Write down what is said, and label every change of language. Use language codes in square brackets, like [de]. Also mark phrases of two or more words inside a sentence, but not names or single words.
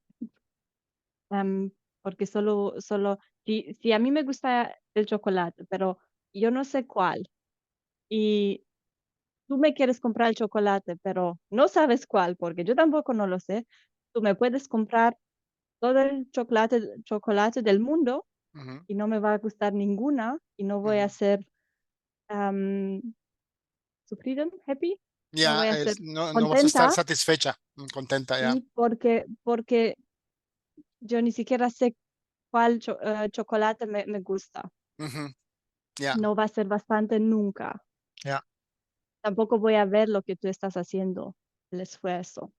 [es] Porque si a mí me gusta el chocolate, pero yo no sé cuál, y tú me quieres comprar el chocolate, pero no sabes cuál, porque yo tampoco no lo sé, tú me puedes comprar todo el chocolate del mundo ujú, y no me va a gustar ninguna y no voy a ujú. ser, [de] am, zufrieden, happy, [es] no Ya, voy a ser no, no vas a estar contenta, satisfecha, contenta, ya. sí, porque yo ni siquiera sé cuál chocolate me gusta. Ujú, ya, No va a ser bastante nunca. ya, Tampoco voy a ver lo que tú estás haciendo, el esfuerzo.